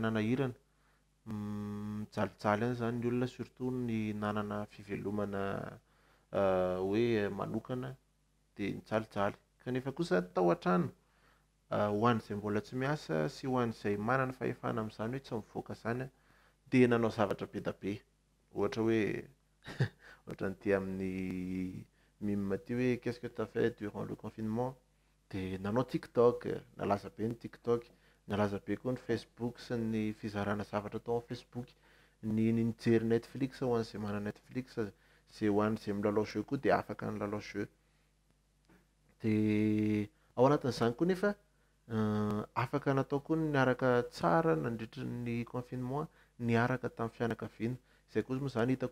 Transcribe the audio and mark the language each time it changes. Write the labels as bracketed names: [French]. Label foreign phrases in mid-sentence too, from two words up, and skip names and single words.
[Malagasy] nanahirana mijalijaly any zany ny olona surtout ny nanana fivelomana hoe manokana de mijalijaly kanefa kosa tao an-trano ho an'izay mbola tsy miasa sy ho an'izay manana fahefana amin'izany hoe tsy mivoaka zany de nanao zavatra be da be ohatra hoe ohatra n'ity amin'ny mime ty hoe [French] qu'est-ce que tu as fait durant le confinement [Malagasy] de nanao TikTok nalaza be ny TikTok nalaza be koa ny Facebook sy ny fizarana zavatra tao amin'ny Facebook ny nijery Netflix ho an'izay mana Netflix zay ho an'izay milalao jeu koa de afaka milalao jeu de ao anatin'izany koa nefa afaka natao koa niaraka tsara nandritra ny confinement niaraka tamin'ny fianakaviana izay koa moa zany hitako